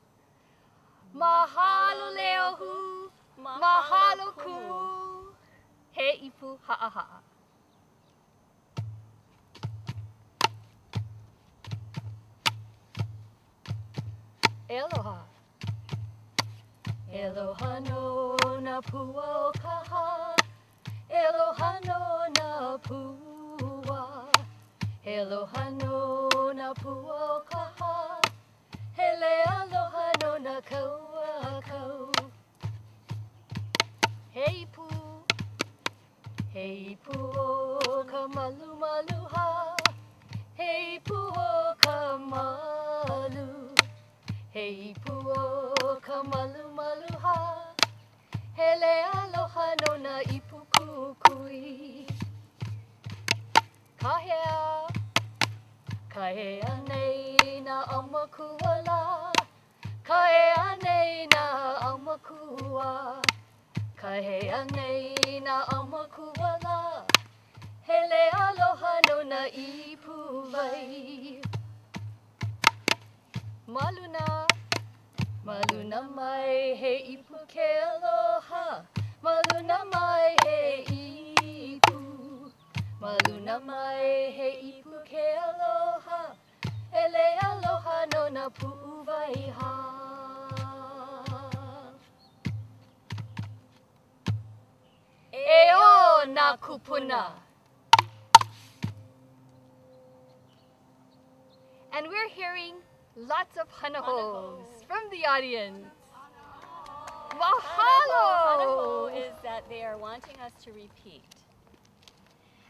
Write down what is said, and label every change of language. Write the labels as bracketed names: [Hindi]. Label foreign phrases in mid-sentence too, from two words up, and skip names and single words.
[Hawaiian] Mahalo Le'ohu, mahalo Kumu, He Ipu Ha'a Ha'a. Aloha. Aloha no na pua kaha. Aloha no na pua. Aloha no na pua kaha. Hele aloha no na kaua kau. Hei pu. Hei pu o ka malu maluha. Hei pu o ka malu. Hei pu o ka malu maluha. Hele aloha no na ipu kukui. Kahea. Kahea nei na aumakua la. Kahea nei na aumakua. Kahea nei na aumakua la. Hele aloha no na ipu vai. Maluna, maluna mai he ipu ke aloha. Maluna mai he ipu. Maluna mai he ipu ke aloha. Ele aloha no na pu'uvai ha. Eo na kupuna. [English] And we're hearing lots of hanahos from the audience. [Hawaiian] Mahalo! [English] Hanaho is that they are wanting us to repeat.